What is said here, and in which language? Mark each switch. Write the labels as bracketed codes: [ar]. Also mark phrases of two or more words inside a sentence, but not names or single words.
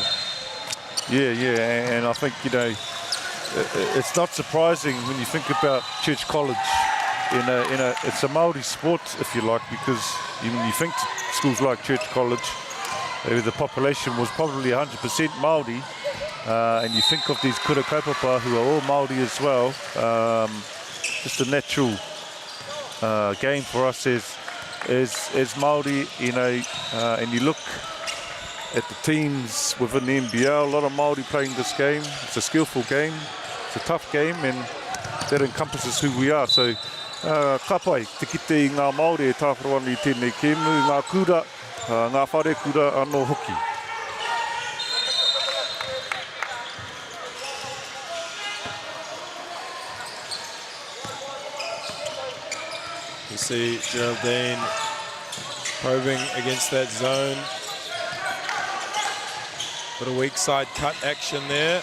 [en] Yeah, and I think it's not surprising when you think about Church College. It's a Māori sport, if you like, because when you think schools like Church College, the population was probably 100% Māori, and you think of these [mi] kura kaupapa [en] who are all Māori as well. Just a natural game for us as Māori, and you look at the teams within the NBL, a lot of Māori playing this game. It's a skillful game, it's a tough game, and that encompasses who we are. So, [mi] ka pai, te kite I ngā Māori e tāwhara ana I tēnei kēmu, ngā kura, ngā whare kura anō hoki. [en] You see Geraldine probing against that zone. Bit of weak side cut action there.